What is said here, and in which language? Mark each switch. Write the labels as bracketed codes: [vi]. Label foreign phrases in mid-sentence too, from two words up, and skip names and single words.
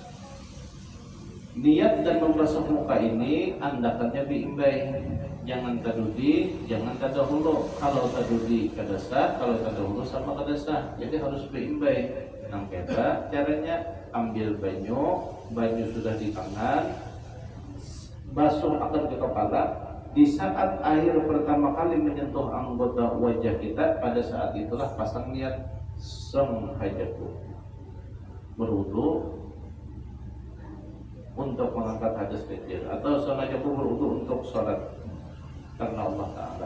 [bjn] Niat dan membasuh muka ini andakannya biimbai. Jangan tadudi, jangan tadahulu. Kalau tadudi kadasah, kalau tadahulu sama kadasah. Jadi harus biimbai. Nang kata caranya, ambil banyu sudah di tangan, basuh akan ke kepala. [id] Di saat air pertama kali menyentuh anggota wajah kita, pada saat itulah pasang niat senghajatu, berwudu untuk mengangkat hadas kecil, atau senghajatu berwudu untuk sholat karena Allah Ta'ala.